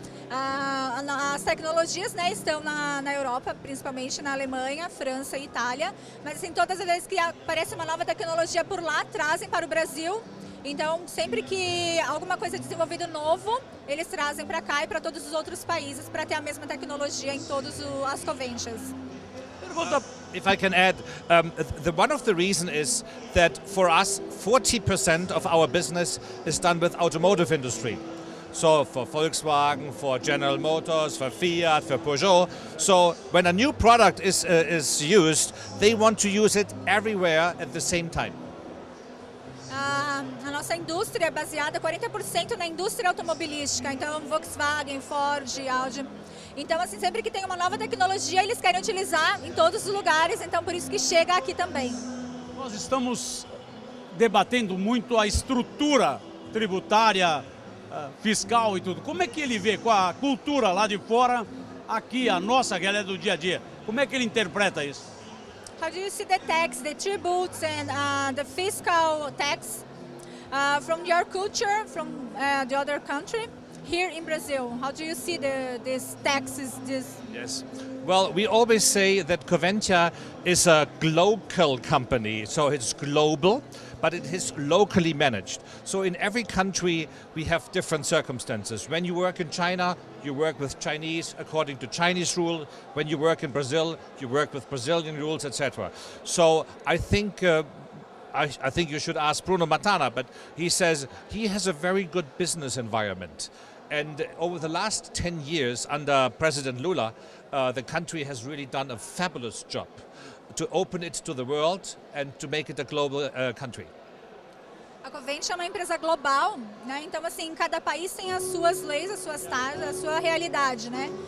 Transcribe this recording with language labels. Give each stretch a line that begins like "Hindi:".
Portuguese: As tecnologias, né, estão na Europa, principalmente na Alemanha, França e Itália, mas assim, todas as vezes que aparece uma nova tecnologia por lá, trazem para o Brasil. Então, sempre que alguma coisa é desenvolvido novo, eles trazem para cá e para todos os outros países para ter a mesma tecnologia em todas as Conventias.
English: If I can add, one of the reasons is that for us, 40% of our business is done with automotive industry. So for Volkswagen, for General Motors, for Fiat, for Peugeot. So when a new product is used, they want to use it everywhere at the same time.
Portuguese: A nossa indústria é baseada 40% na indústria automobilística, então Volkswagen, Ford, Audi. Então, assim, sempre que tem uma nova tecnologia, eles querem utilizar em todos os lugares, então por isso que chega aqui também. Nós estamos debatendo muito a estrutura tributária fiscal e tudo. Como é que ele vê com a cultura lá de fora, aqui a nossa, que ela é do dia a dia? Como é que ele interpreta isso?
English: How do you see the tax, the tributes and the fiscal tax from your culture, from the other country, here in Brazil? How do you see these taxes? Yes. Well, we always say that Coventia is a local company, so it's global, but it is locally managed. So in every country we have different circumstances. When you work in China, you work with Chinese according to Chinese rule. When you work in Brazil, you work with Brazilian rules, etc. So I think I think you should ask Bruno Matana, but he says he has a very good business environment. And over the last 10 years under President Lula, the country has really done a fabulous job to open it to the world and to make it a global country.
Portuguese: A Coventia é uma empresa global, né? Então, assim, cada país tem as suas leis, as suas taxas, a sua realidade, né?